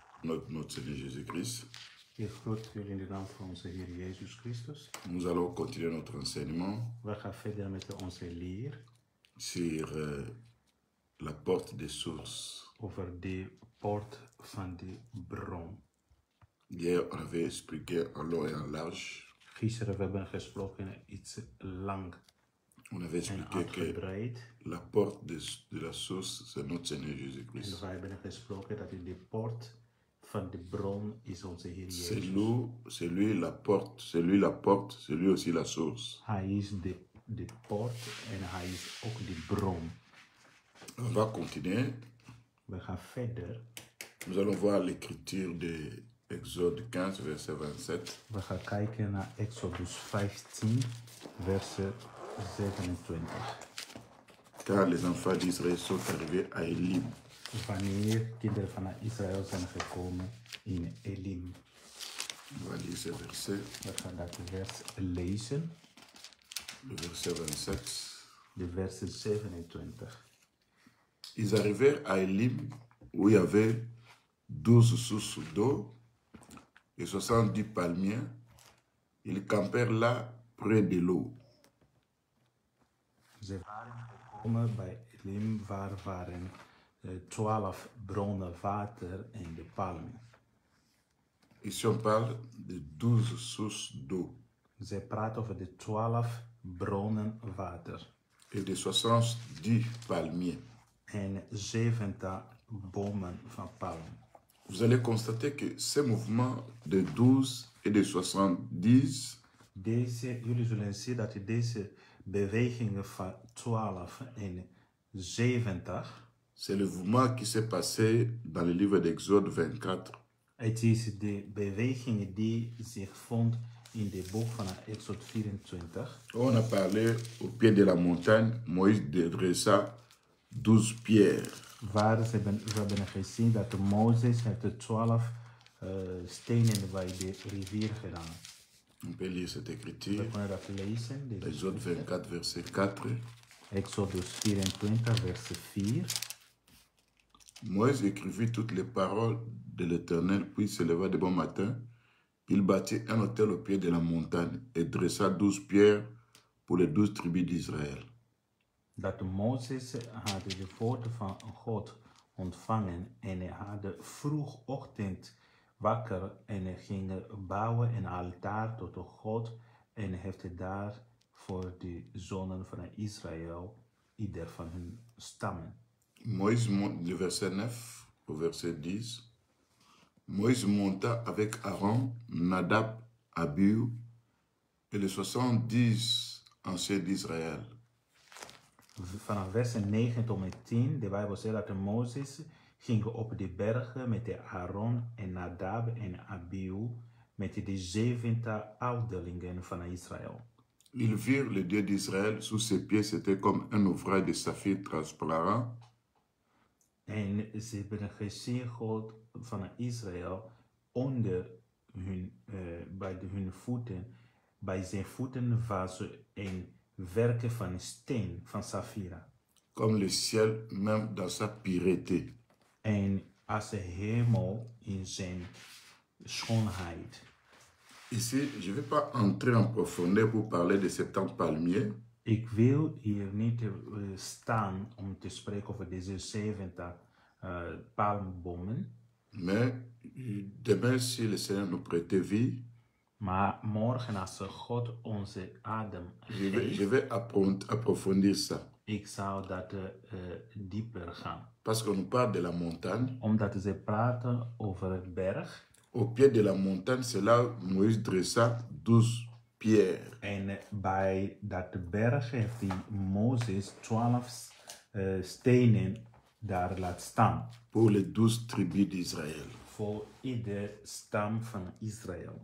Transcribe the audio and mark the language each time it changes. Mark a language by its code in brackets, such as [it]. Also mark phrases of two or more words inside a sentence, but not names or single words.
[fr] notre Seigneur Jésus-Christ. [nl] Ik groet jullie in de naam van onze Heer Jezus Christus. [fr] Nous allons continuer notre enseignement [nl] We gaan verder met onze leer [fr] sur la porte des sources. [nl] over de poort van de bron. [fr] Hier, on avait expliqué en long et en large. [nl] Gisteren we hebben gesproken iets lang [fr] On avait en expliqué que [nl] uitgebreid. [fr] la porte de la source, c'est notre Seigneur [nl] En [fr] Jésus-Christ. [nl] we hebben gesproken dat de poort van de bron is onze Heer [fr] C'est [nl] Jezus. [fr] lui la porte, c'est lui la porte, c'est lui aussi la source. [nl] Hij is de poort en hij is ook de bron. [fr] On va continuer. [nl] We gaan verder. [fr] Nous allons voir l'écriture de Exode 15, verset 27. [nl] We gaan kijken naar Exodus 15, verset 27. [fr] Car les enfants d'Israël sont arrivés à Élim. [nl] Wanneer kinderen van Israël zijn gekomen in Elim. [fr] On va lire ce verset, [nl] We gaan dat vers lezen, [fr] le verset 27. [nl] de verset 27. [fr] Ils arrivèrent à Élim, où il y avait 12 sources d'eau et 70 palmiers. Ils campèrent là, près de l'eau. [nl] Ze waren gekomen bij Elim, waar waren 12 bronnen water en de palmen. [fr] Ici, on parle de 12 sources d'eau [nl] Ze praten over de 12 bronnen water [fr] et de 70 palmiers. [nl] en 70 bomen van palmen. [fr] Vous allez constater que ces mouvements de 12 et de 70 [nl] Jullie zullen zien dat deze bewegingen van 12 en 70, [fr] c'est le mouvement qui s'est passé dans le livre d'Exode 24. [nl] het is de beweging die zich vond in de boek van Exode 24. [fr] On a parlé au pied de la montagne, Moïse dressa 12 pierres. [nl] Waar we hebben gezien dat Mozes heeft de 12 stenen bij de rivier gedaan. [fr] On peut lire cette [nl] We [fr] écriture. [nl] kunnen dat lezen. Deze [fr] Exode 24, verset 4. [nl] Exodus 24, verset 4. [fr] Moïse écrivit toutes les paroles de l'Éternel, puis se leva de bon matin. Il bâtit un autel au pied de la montagne et dressa 12 pierres pour les 12 tribus d'Israël. [nl] Dat Mozes had de woorden van God ontvangen en hij had vroegochtend wakker en hij ging bouwen een altaar tot de God en heeft het daar voor de zonen van Israël, ieder van hun stammen. [fr] Moïse monte du verset 9 au verset 10. Moïse monta avec Aaron, Nadab, Abihu et les 70 anciens d'Israël. [nl] Vanaf vers 9 tot met 10, de Bijbel zegt dat Mozes ging op de bergen met de Aaron en Nadab en Abihu, met de 70 ouderlingen van Israël. [fr] Ils virent le Dieu d'Israël sous ses pieds, c'était comme un ouvrage de saphir transparent. [nl] En ze hebben gezien God van Israël onder hun, hun voeten. Bij zijn voeten was een werken van steen, van Safira. [fr] Comme le ciel, même dans sa pureté. [nl] En als de hemel in zijn schoonheid. [fr] Ici, je ne vais pas entrer en profondeur pour parler de 70 palmiers. [nl] Ik wil hier niet staan om te spreken over deze 70 palmbomen. [fr] Mais demain, si le Seigneur nous prêtait vie, [nl] Maar morgen als God onze adem [fr] je [nl] geeft, [fr] vais approfondir ça. [nl] ik zou dat dieper gaan. [fr] Parce qu'on nous parle de la montagne. [nl] Omdat ze praten over het berg. [fr] Au pied de la montagne, c'est là où Moïse dressa 12 pierres. [nl] En bij dat berg heeft die Mozes 12 stenen daar laat staan. [fr] Pour les 12 tribus d'Israël. [nl] Voor ieder stam van Israël.